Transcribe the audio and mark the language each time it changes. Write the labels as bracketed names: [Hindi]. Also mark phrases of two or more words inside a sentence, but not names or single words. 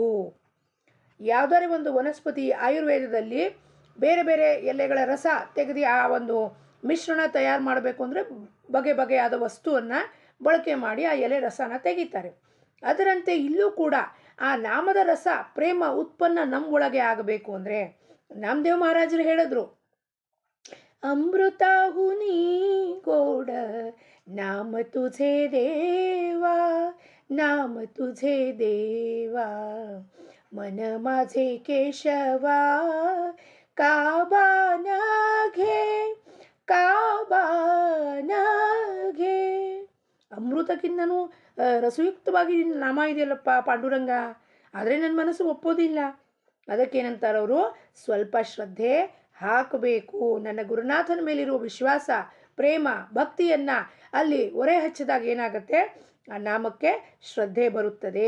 [Kannada] ಯಾವುದಾದ್ರೂ ಒಂದು ವನಸ್ಪತಿ ಆಯುರ್ವೇದದಲ್ಲಿ ಬೇರೆ ಬೇರೆ ಎಲೆಗಳ ರಸ ತೆಗೆದು ಆ ಒಂದು ಮಿಶ್ರಣ ತಯಾರು ಮಾಡಬೇಕು ಅಂದರೆ ಬಗೆ ಬಗೆಯಾದ ವಸ್ತುವನ್ನು ಬಳಕೆ ಮಾಡಿ ಆ ಎಲೆ ರಸನ ತೆಗಿತಾರೆ. ಅದರಂತೆ ಇಲ್ಲೂ ಕೂಡ ಆ ನಾಮದ ರಸ ಪ್ರೇಮ ಉತ್ಪನ್ನ ನಮ್ಮ ಒಳಗೆ ಆಗಬೇಕು ಅಂದರೆ ನಾಮದೇವ್ ಮಹಾರಾಜರು ಹೇಳಿದ್ರು, [Marathi] अमृत हुनी गोड नाम तुझे देवा, नाम तुझे देवा, मन माझे केशवा, काबा न घे, काबा न घे. [Kannada] ಅಮೃತಕ್ಕಿಂತನೂ ರಸಯುಕ್ತವಾಗಿ ನಾಮ ಇದೆಯಲ್ಲಪ್ಪ ಪಾಂಡುರಂಗ, ಆದರೆ ನನ್ನ ಮನಸ್ಸು ಒಪ್ಪೋದಿಲ್ಲ. ಅದಕ್ಕೇನಂತಾರವರು, ಸ್ವಲ್ಪ ಶ್ರದ್ಧೆ ಹಾಕಬೇಕು. ನನ್ನ ಗುರುನಾಥನ ಮೇಲಿರುವ ವಿಶ್ವಾಸ, ಪ್ರೇಮ, ಭಕ್ತಿಯನ್ನು ಅಲ್ಲಿ ಒರೆ ಹಚ್ಚಿದಾಗ ಏನಾಗುತ್ತೆ, ಆ ನಾಮಕ್ಕೆ ಶ್ರದ್ಧೆ ಬರುತ್ತದೆ.